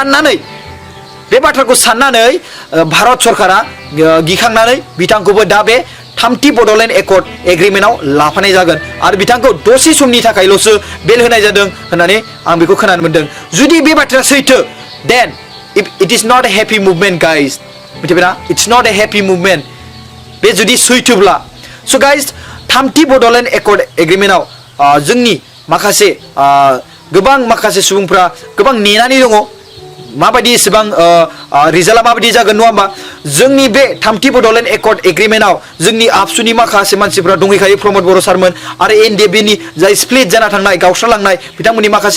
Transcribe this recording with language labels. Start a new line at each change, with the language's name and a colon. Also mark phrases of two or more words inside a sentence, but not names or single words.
Bodo: साननानै भारत सरकारा गिखांनानै बिथांखौबो दा बे थामथि बड'लेण्ड एकर्ड एग्रिमेन्टआव लाफानाय जागोन आरो बिथांखौ दसे समनि थाखायल'सो बेल होनाय जादों होननानै आं बेखौ खोनानो मोनदों जुदि बे बाथ्राया सैथो देन
English: it is not a happy movement guys
Bodo: मिथिबायना
English: it's not a happy movement
Bodo: बे जुदि सैथोब्ला
English: so guys
Bodo: थामथि बड'लेण्ड एकर्ड एग्रिमेन्टआव जोंनि माखासे गोबां माखासे सुबुंफ्रा गोबां नेनानै दङ माबायदि एसेबां रिजाल्टआ माबायदि जागोन नङा होमबा जोंनि बे थामथि बड'लेण्ड एकर्ड एग्रिमेन्टआव जोंनि आबसुनि माखासे मानसिफ्रा दंहैखायो प्रमद बर' सारमोन आरो एनडिएफबिनि जाय स्प्लिट जाना थांनाय गावस्रालांनाय बिथांमोननि माखासे